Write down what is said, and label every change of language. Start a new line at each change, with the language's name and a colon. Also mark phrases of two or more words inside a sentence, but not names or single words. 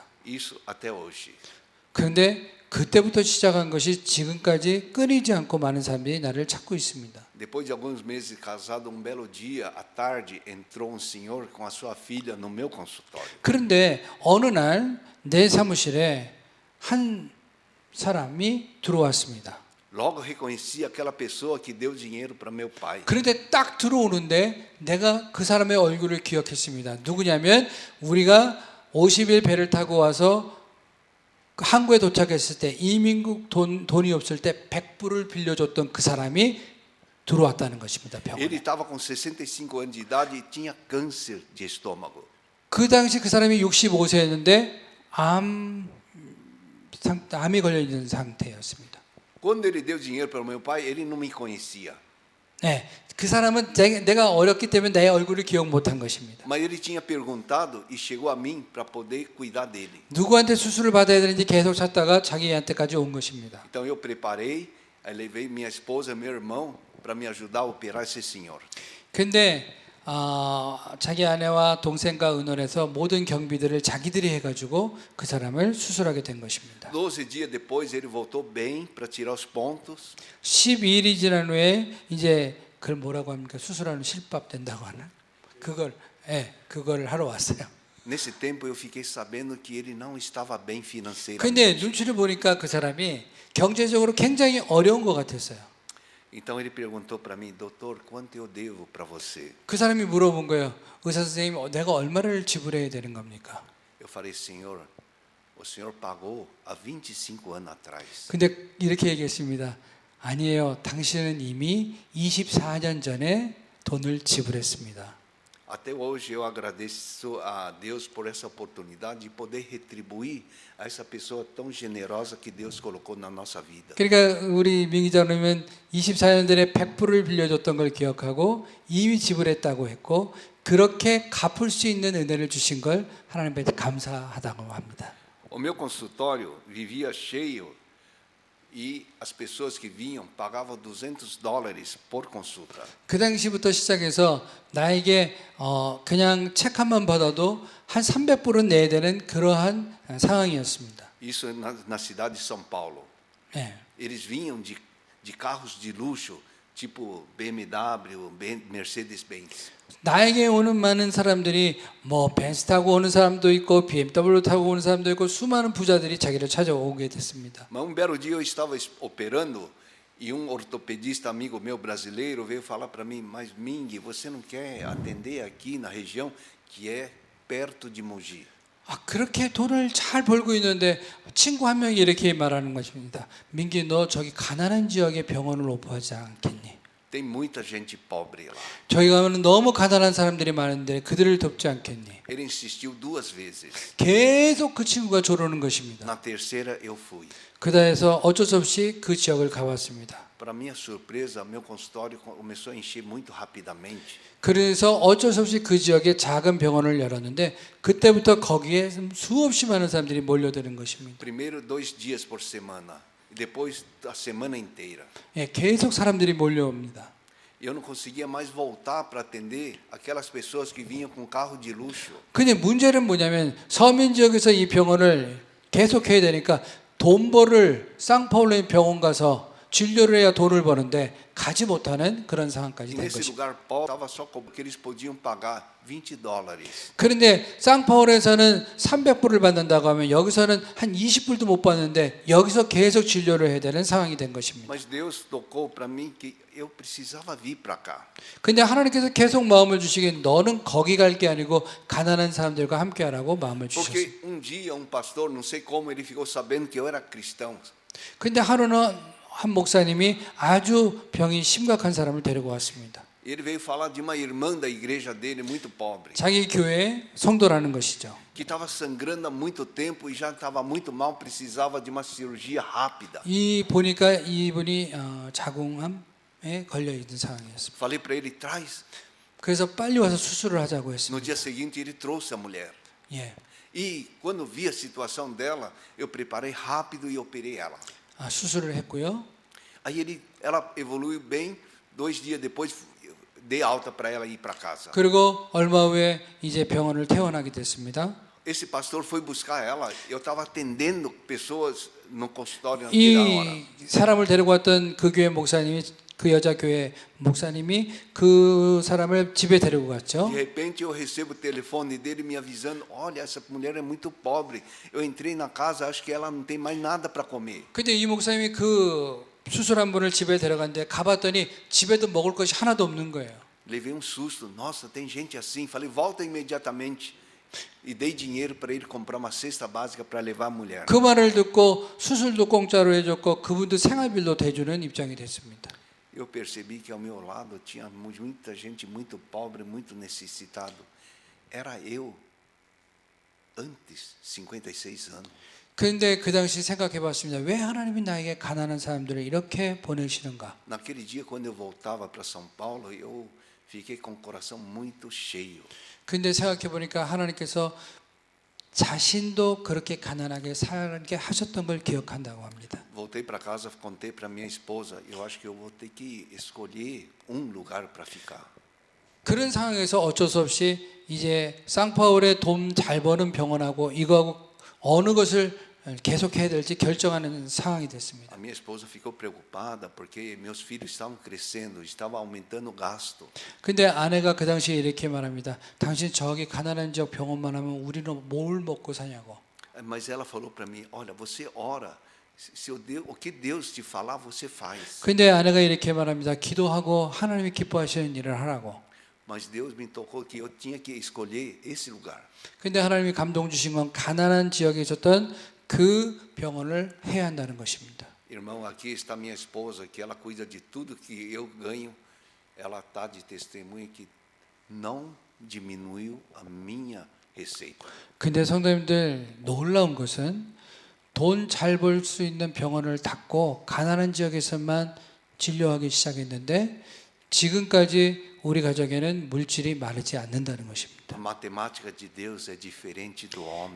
Portuguese: Isso até hoje.
Korean: 그런데 그때부터 시작한 것이 지금까지 끊이지 않고 많은 사람들이 나를 찾고 있습니다.
Portuguese: Depois de alguns meses casado, um belo dia, à tarde, entrou um senhor com a sua filha no meu consultório.
Korean: 그런데 어느 날 내 사무실에 한 사람이 들어왔습니다.
Portuguese: Logo reconheci aquela pessoa que deu dinheiro para meu pai.
Korean: 그런데 딱 들어오는데 내가 그 사람의 얼굴을 기억했습니다. 누구냐면 우리가 50일 배를 타고 와서 한국에 도착했을 때 이민국 돈이 없을 때 100불을 빌려줬던 그 사람이 들어왔다는 것입니다. 병원에.
Portuguese: Ele estava com 65 anos de idade e tinha câncer de estômago.
Korean: 그 당시 그 사람이 65세였는데 암이 걸려 있는 상태였습니다.
Portuguese: Quando ele deu dinheiro para o meu pai, ele não me conhecia.
Korean: 네, 그 사람은 내가 어렸기 때문에 내 얼굴을 기억 못한 것입니다.
Portuguese: Mas ele tinha perguntado e chegou a mim para poder cuidar dele.
Korean: 누구한테 수술을 받아야 되는지 계속 찾다가 자기한테까지 온 것입니다.
Portuguese: Então eu preparei, aí levei minha esposa e meu irmão para me ajudar a operar esse senhor.
Korean: 근데 자기 아내와 동생과 의논해서 모든 경비들을 자기들이 해가지고 그 사람을 수술하게 된 것입니다.
Portuguese: 12 dias depois ele voltou bem para tirar os pontos.
Korean: 12일이 지난 후에 이제 그걸 뭐라고 합니까? 수술하는 실밥 된다고 하나? 그걸 하러 왔어요.
Portuguese: Nesse tempo eu fiquei sabendo que ele não estava bem financeiramente.
Korean: 근데 눈치를 보니까 그 사람이 경제적으로 굉장히 어려운 것 같았어요.
Portuguese: Então ele perguntou para mim, doutor, quanto eu devo para você?
Korean: 그 사람이 물어본 거예요. 의사 선생님, 내가 얼마를 지불해야 되는 겁니까?
Portuguese: Eu falei, senhor, o senhor pagou há 25 anos atrás.
Korean: 근데 이렇게 얘기했습니다. 아니에요. 당신은 이미 24년 전에 돈을 지불했습니다.
Portuguese: Até hoje eu agradeço a Deus por essa oportunidade de poder retribuir a essa pessoa tão generosa que Deus colocou na nossa vida.
Korean: 그러니까 우리 민기자님은 24년 전에 100불을 빌려줬던 걸 기억하고 이미 지불했다고 했고 그렇게 갚을 수 있는 은혜를 주신 걸 하나님께 감사하다고 합니다.
Portuguese: O meu consultório vivia cheio e as pessoas que vinham pagavam $200 por consulta.
Korean: 그 당시부터 시작해서 나에게 그냥 책 한 번 받아도 한 300불은 내야 되는 그러한 상황이었습니다.
Portuguese: Isso na cidade de São Paulo.
Korean: 네.
Portuguese: Eles vinham de carros de luxo, tipo BMW, Mercedes-Benz.
Korean: 나에게 오는 많은 사람들이 뭐 벤츠 타고 오는 사람도 있고 BMW 타고 오는 사람도 있고 수많은 부자들이 자기를 찾아오게 됐습니다.
Portuguese: Mas um belo dia eu estava operando e um ortopedista amigo meu brasileiro veio falar para mim, mas Ming, você não quer atender aqui na região que é perto de Mogi?
Korean: 그렇게 돈을 잘 벌고 있는데 친구 한 명이 이렇게 말하는 것입니다. 민기 너 저기 가난한 지역에 병원을 오픈하지 않겠니?
Portuguese: Tem muita gente pobre lá.
Korean: 저희 가면은 너무 가난한 사람들이 많은데 그들을 돕지 않겠니?
Portuguese: Ele insistiu 2 vezes.
Korean: 계속 그 친구가 조르는 것입니다.
Portuguese: Na terceira eu fui.
Korean: 그다음에서 어쩔 수 없이 그 지역을 가봤습니다.
Portuguese: Para minha surpresa, meu consultório começou a encher muito rapidamente.
Korean: 그래서 어쩔 수 없이 그 지역에 작은 병원을 열었는데 그때부터 거기에 수없이 많은 사람들이 몰려드는 것입니다.
Portuguese: Primeiro 2 dias por semana e depois a semana inteira.
Korean: 계속 사람들이 몰려옵니다.
Portuguese: Eu não conseguia mais voltar para atender aquelas pessoas que vinham com carro de luxo.
Korean: 근데 문제는 뭐냐면 서민 지역에서 이 병원을 계속 해야 되니까 돈 벌을 상파울로 병원 가서 진료를 해야 돈을 버는데 가지 못하는 그런 상황까지 된
Portuguese: Nesse
Korean: 것입니다.
Portuguese: lugar pobre estava só porque eles podiam pagar $20.
Korean: 그런데 상파울에서는 300불을 받는다고 하면 여기서는 한 20불도 못 받는데 여기서 계속 진료를 해야 되는 상황이 된 것입니다.
Portuguese: Mas Deus tocou para mim que eu precisava vir para cá.
Korean: 근데 하나님께서 계속 마음을 주시긴 너는 거기 갈 게 아니고 가난한 사람들과 함께 하라고 마음을 주셨어요.
Portuguese: Porque um dia um pastor, não sei como, ele ficou sabendo que eu era cristão.
Korean: 근데 하루는 한 목사님이 아주 병이 심각한 사람을 데리고 왔습니다.
Portuguese: Ele veio falar de uma irmã da igreja dele, muito pobre,
Korean: 자기 교회 성도라는 것이죠.
Portuguese: que estava sangrando há muito tempo e já estava muito mal, precisava de uma cirurgia rápida.
Korean: 이 보니까 이분이 자궁암에 걸려 있는 상황이었습니다.
Portuguese: Falei para ele, traz.
Korean: 그래서 빨리 와서 수술을 하자고
Portuguese: No
Korean: 했습니다.
Portuguese: dia seguinte, ele trouxe a mulher.
Korean: 예.
Portuguese: E quando vi a situação dela, eu preparei rápido e operei ela.
Korean: 수술을 했고요.
Portuguese: Aí ela evoluiu bem. 2 dias depois, dei alta para ela ir para casa.
Korean: 그리고 얼마 후에 이제 병원을 퇴원하게 됐습니다.
Portuguese: Esse pastor foi buscar ela. Eu estava atendendo pessoas no consultório naquela hora.
Korean: 이 사람을 데리고 왔던 그 교회 목사님이 그 여자 교회 목사님이 그 사람을 집에 데리고 갔죠.
Portuguese: De repente eu recebo o telefone dele me avisando: olha, essa mulher é muito pobre. Eu entrei na casa, acho que ela não tem mais nada para comer.
Korean: 근데 이 목사님이 그 수술한 분을 집에 데려갔는데 가봤더니 집에도 먹을 것이 하나도 없는 거예요.
Portuguese: Levei um susto. Nossa, tem gente assim. Falei, volta imediatamente. E dei dinheiro para ele comprar uma cesta básica para levar a mulher.
Korean: 그 말을 듣고 수술도 공짜로 해줬고 그분도 생활비도 대주는 입장이 됐습니다.
Portuguese: Eu percebi que ao meu lado tinha muita gente muito pobre, muito necessitado. Era eu antes, 56 anos.
Korean: 그런데 그 당시 생각해 봤습니다. 왜 하나님이 나에게 가난한 사람들을 이렇게 보내시는가?
Portuguese: Naquele dia, quando eu voltava para São Paulo, eu fiquei com o coração muito cheio.
Korean: 근데 생각해 보니까 하나님께서 자신도 그렇게 가난하게 살게 하셨던 걸 기억한다고 합니다.
Portuguese: Voltei para casa, contei para minha esposa, eu acho que eu vou ter que escolher um lugar para ficar.
Korean: 그런 상황에서 어쩔 수 없이 이제 쌍파울의 돈 잘 버는 병원하고 이거하고 어느 것을 계속해야 될지 결정하는 상황이 됐습니다.
Portuguese: A minha esposa ficou preocupada porque meus filhos estavam crescendo, estava aumentando o gasto.
Korean: 근데 아내가 그 당시에 이렇게 말합니다. 당신 저기 가난한 지역 병원만 하면 우리는 뭘 먹고 사냐고.
Portuguese: Mas ela falou para mim: olha, você ora, se o que Deus te falar, você faz.
Korean: 근데 아내가 이렇게 말합니다. 기도하고 하나님이 기뻐하시는 일을 하라고.
Portuguese: Mas Deus me tocou que eu tinha que escolher esse lugar.
Korean: 근데 하나님이 감동 주신 건 가난한 지역에 있었던 그 병원을 해야 한다는 것입니다.
Portuguese: Irmão, aqui está minha esposa, que ela cuida de tudo que eu ganho. Ela está de testemunha que não diminuiu a minha receita.
Korean: 근데 성도님들 놀라운 것은 돈 잘 벌 수 있는 병원을 닫고 가난한 지역에서만 진료하기 시작했는데 지금까지 우리 가족에는 물질이 마르지 않는다는 것입니다.
Portuguese: A matemática de Deus é diferente do homem.